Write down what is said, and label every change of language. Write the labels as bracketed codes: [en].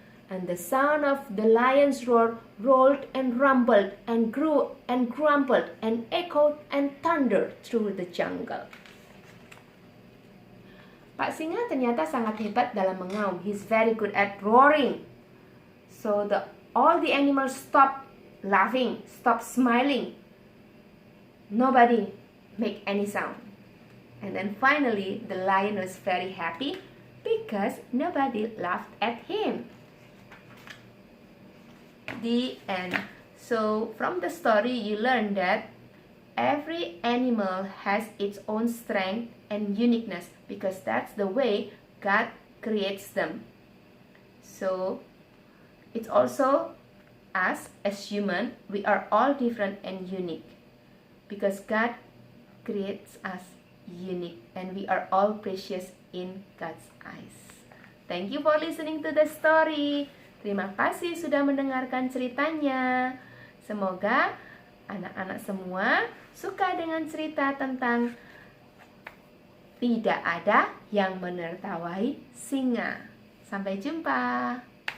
[en] And the sound of the lion's roar rolled and rumbled and grew and grumbled and echoed and thundered through the jungle. [id] Pak Singa ternyata sangat hebat dalam mengaum. [en] He's very good at roaring. So all the animals stopped laughing, stopped smiling. Nobody make any sound. And then finally, the lion was very happy because nobody laughed at him. The end. So from the story, you learn that every animal has its own strength and uniqueness because that's the way God creates them. So it's also us as human, we are all different and unique because God creates us unique and we are all precious in God's eyes. Thank you for listening to the story. [id] Terima kasih sudah mendengarkan ceritanya. Semoga anak-anak semua suka dengan cerita tentang tidak ada yang menertawai singa. Sampai jumpa.